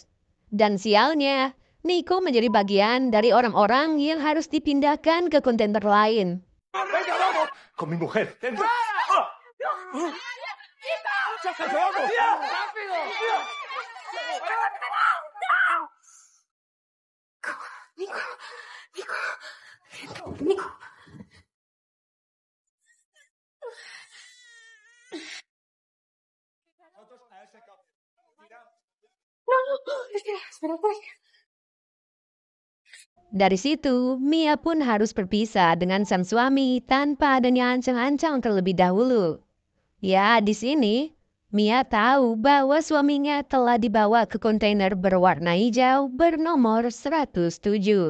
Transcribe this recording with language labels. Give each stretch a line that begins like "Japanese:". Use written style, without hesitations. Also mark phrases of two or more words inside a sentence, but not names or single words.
Indonesian: Dan sialnya, Nico menjadi bagian dari orang-orang yang harus dipindahkan ke kontainer lain.
Spanish: Con mi mujer. Nico. Espera.
Indonesian: Dari situ, Mia pun harus berpisah dengan sang suami tanpa adanya ancang-ancang terlebih dahulu. Ya, di sini, Mia tahu bahwa suaminya telah dibawa ke kontainer berwarna hijau bernomor 107.